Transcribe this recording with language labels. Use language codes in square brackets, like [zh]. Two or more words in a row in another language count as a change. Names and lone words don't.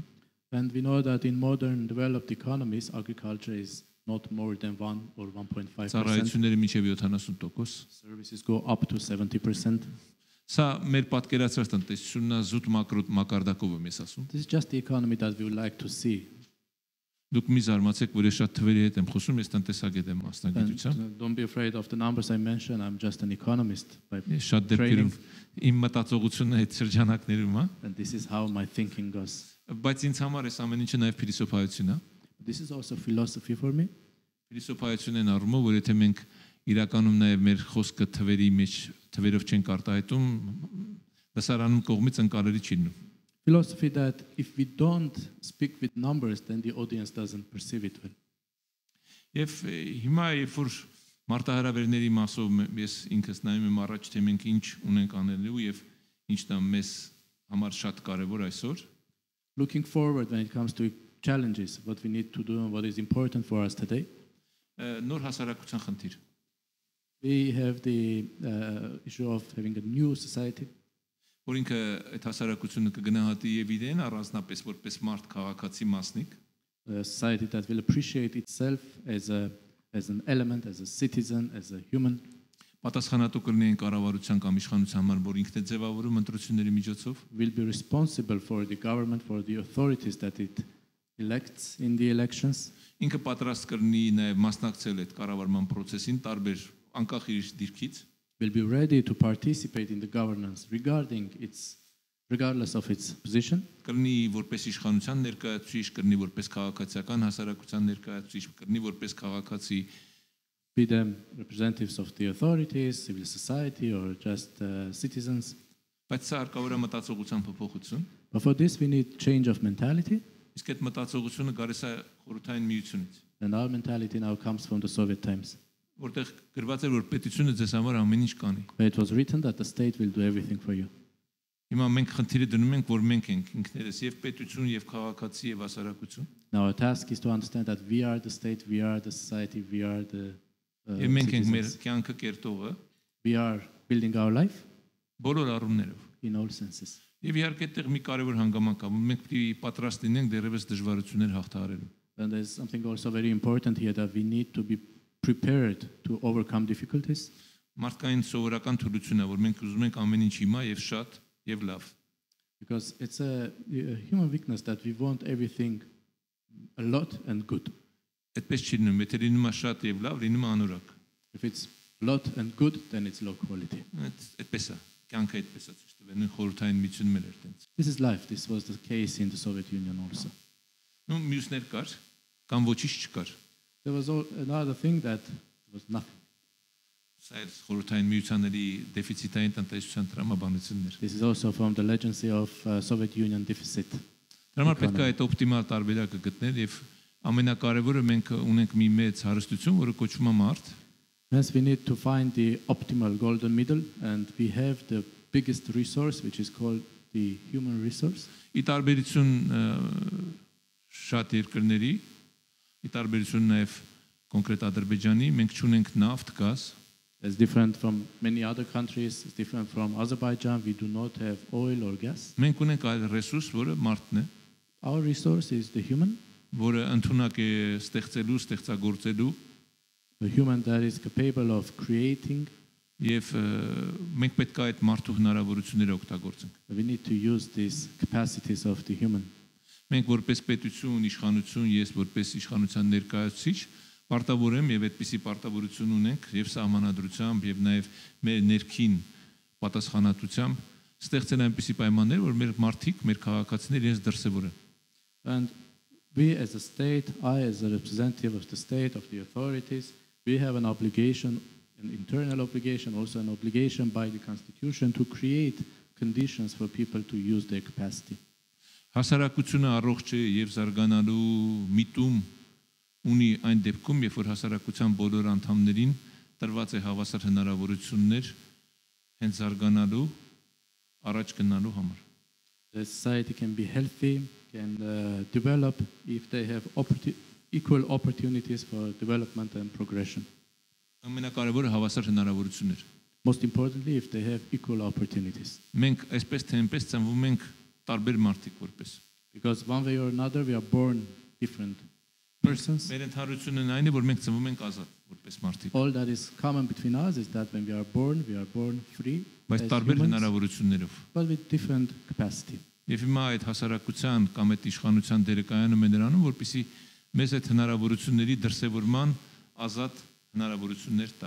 [en] And we know that in modern developed economies, agriculture is not more than 1 or 1.5%. [hy] Ծառայությունները մինչև 70%։ [en] Services go up to 70%. [hy] Սա մեր պատկերացրած տնտեսությունն է զուտ մակարդակով եմ ես ասում։ [en] This is just the economy that we would like to see. [hy] Դուք մի զարմացեք, որ ես շատ թվերի հետ եմ խոսում, ես տնտեսագետ եմ մասնագիտությամբ։ [en] And don't be afraid of the numbers I mentioned. I'm just an economist by [hy] Ես շատ դեպքերում իմ մտածողությունը այդ շրջանակներում է, [en] and this is how my thinking goes. [hy] բայց ինձ համար էս ամեն ինչը նաև փիլիսոփայություն է։ [en] This is also philosophy for me. [hy] Փիլիսոփայությունն են առումով, որ եթե մենք իրականում նաև մեր խոսքը թվերի մեջ թվերով չենք արտահայտում, լսարանում կողմից ընկալելի չի լինում։ [en] Philosophy that if we don't speak with numbers, then the audience doesn't perceive it well. [hy] Եվ հիմա երբ որ մարտահրավերների մասով ես ինքս նայում եմ առաջ, թե մենք ինչ ունենք անելու եւ ինչն է մեզ համար շատ կարեւոր այսօր, [en] Looking forward when it comes to challenges, what we need to do and what is important for us today, [hy] նոր հասարակության խնդիր։ [en] we have the issue of having a new society. [hy] Որ ինքը այդ հասարակությունը կգնահատի եւ իրեն առանձնապես որպես մարդ քաղաքացի մասնիկ, [en] A society that will appreciate itself as an element, as a citizen, as a human. [hy] պատասխանատու կլինի այն կառավարության կամ իշխանության համար, որ ինքն է ձևավորում ընտրությունների միջոցով, [en] Will be responsible for the government, for the authorities that it elects in the elections. [hy] ինքը պատրաստ կլինի նաեւ մասնակցել այդ կառավարման process-ին տարբեր անկախ իր դիրքից, [en] Will be ready to participate in the governance regardless of its position. [hy] կլինի որպես իշխանության ներկայացուցիչ, կլինի որպես քաղաքացիական հասարակության ներկայացուցիչ, կլինի որպես քաղաքացի, [en] Be them representatives of the authorities, civil society, or just citizens. [hy] բայց սա հարկավոր է մտածողության փոփոխություն։ [en] But for this, we need change of mentality. [hy] Իսկ այդ մտածողությունը գալիս է խորհրդային միությունից, [en] And our mentality now comes from the Soviet times. [hy] որտեղ գրված էր, որ պետությունը ձեզ համար ամեն ինչ կանի։ [en] Where it was written that the state will do everything for you. [hy] Հիմա մենք խնդիրը դնում ենք, որ մենք ենք ինքներս եւ պետություն եւ քաղաքացի եւ հասարակություն։ [en] Now our task is to understand that we are the state, we are the society, we are the [hy] Եվ մենք ենք մեր [en] citizens. [hy] կյանքը կերտողը [en] We are building our life [hy] բոլոր առումներով։ [en] in all senses. [hy] Եվ իհարկե այդտեղ մի կարևոր հանգամանք կա, որ մենք պետք է պատրաստ լինենք դեռևս դժվարություններ հաղթահարելու։ [en] And there's something also very important here that we need to be prepared to overcome difficulties. [hy] Մարդկային սովորական թուլություն է, որ մենք ուզում ենք ամեն ինչ հիմա եւ շատ եւ լավ։ [en] Because it's a human weakness that we want everything a lot and good. [hy] Այդպես չի լինում, եթե լինում է շատ եւ լավ, լինում է անորակ։ [en] If it's a lot and good, then it's low quality. [hy] Այդպես է, կյանքը այդպես է ցույց տվել, նույն խորհրդային միությունում էր այդպես։ [en] This is life. This was the case in the Soviet Union also. [hy] Նու մյուսներ կար, կամ ոչինչ չկար։ [en] There was another thing that was nothing. [hy] Սա էր խորհրդային միությանների դեֆիցիտային տնտեսության տրամաբանություններ։ [en] This is also from the legacy of Soviet Union deficit. [hy] Դրա համար պետք է այդ օպտիմալ տարբերակը գտնել եւ ամենակարևորը մենք ունենք մի մեծ հարստություն, որը կոչվում է մարդ։ [en] Hence we need to find the optimal golden middle, and we have the biggest resource, which is called the human resource. [hy] Ի տարբերություն շատ երկրների, ի տարբերություն նաեւ կոնկրետ Ադրբեջանի, մենք չունենք նավթ, գազ։ [en] It's different from many other countries. It's different from Azerbaijan. We do not have oil or gas. [hy] Մենք ունենք այլ ռեսուրս, որը մարդն է, [en] Our resource is the human, [hy] որը ընդունակ է ստեղծելու, ստեղծագործելու [en] the human that is capable of creating. [hy] եւ մենք պետք է այդ մարդու հնարավորությունները օգտագործենք։ [en] We need to use these capacities of the human. [hy] Մենք որպես պետություն, իշխանություն, ես որպես իշխանության ներկայացուցիչ պարտավոր եմ եւ այդպիսի պարտավորություն ունենք եւ սահմանադրությամբ եւ նաեւ մեր ներքին պատասխանատվությամբ ստեղծել այնպիսի պայմաններ, որ մեր մարդիկ, մեր քաղաքացիները իրենց դրսևորեն։ [en] And we as a state, I as a representative of the state, of the authorities, we have an obligation, an internal obligation, also an obligation by the constitution to create conditions for people to use their capacity. [hy] Հասարակությունը առողջ է եւ զարգանալու միտում ունի այն դեպքում, երբ որ հասարակության բոլոր անդամներին տրված է հավասար հնարավորություններ հենց զարգանալու, առաջ գնալու համար։ [en] The society can be healthy, can develop if they have equal opportunities for development and progression. [hy] Ամենակարևորը հավասար հնարավորություններ։ [en] Most importantly, if they have equal opportunities. [hy] Մենք այսպես թե այնպես ծնվում ենք տարբեր մարդիկ որպես։ [en] Because one way or another we are born different persons. [hy] Մեր ընդհանրությունն այն է, որ մենք ծնվում ենք ազատ որպես մարդիկ։ [en] All that is common between us is that when we are born free, [hy] Բայց [en] as [hy] տարբեր [en] humans, [hy] հնարավորություններով։ [en] but with different capacity. [hy] Եվ հիմա այդ հասարակության կամ այդ իշխանության դերը կայանում է նրանում, որպեսզի մեզ այդ հնարավորությունների դրսևորման ազատ հնարավորություններ տա։